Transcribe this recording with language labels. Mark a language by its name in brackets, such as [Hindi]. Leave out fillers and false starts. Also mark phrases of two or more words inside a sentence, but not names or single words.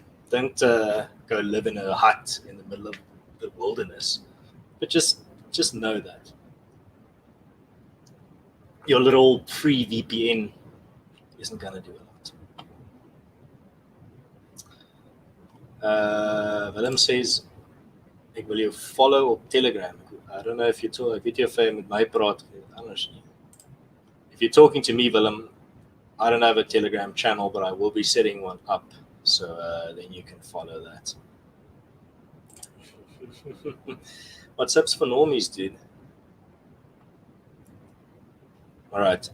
[English] Don't go live in a hut in the middle of the wilderness, but just know that your little free VPN isn't going to do a lot. Willem says, [Afrikaans] ek wil jou follow op Telegram. [English] I don't know if [Afrikaans] jy ek weet jy of jy met my praat of anders nie. [English] If you're talking to me, Willem, I don't have a Telegram channel, but I will be setting one up. So then you can follow that. WhatsApp's for normies, dude. All right.